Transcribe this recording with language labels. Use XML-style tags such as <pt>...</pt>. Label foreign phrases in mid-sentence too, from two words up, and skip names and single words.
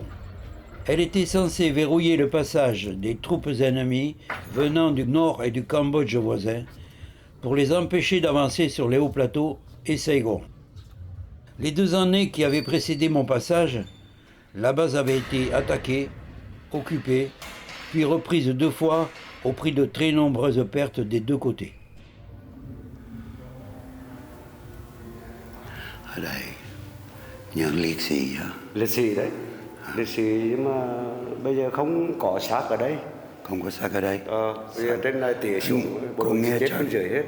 <fr>Elle était censée verrouiller le passage des troupes ennemies venant du nord et du Cambodge voisin pour les empêcher d'avancer sur les hauts plateaux et Saigon. Les 2 années qui avaient précédé mon passage, la base avait été attaquée, occupée, puis reprise 2 fois au prix de très nombreuses pertes des 2 côtés.</fr> <vi>Ở đây những liệt sĩ hả? Liệt sĩ đấy, liệt sĩ nhưng mà bây giờ không có xác ở đây. Không có xác ở đây. Bây giờ trên này tỉa xuống, bộ đội chết bên dưới hết.</vi>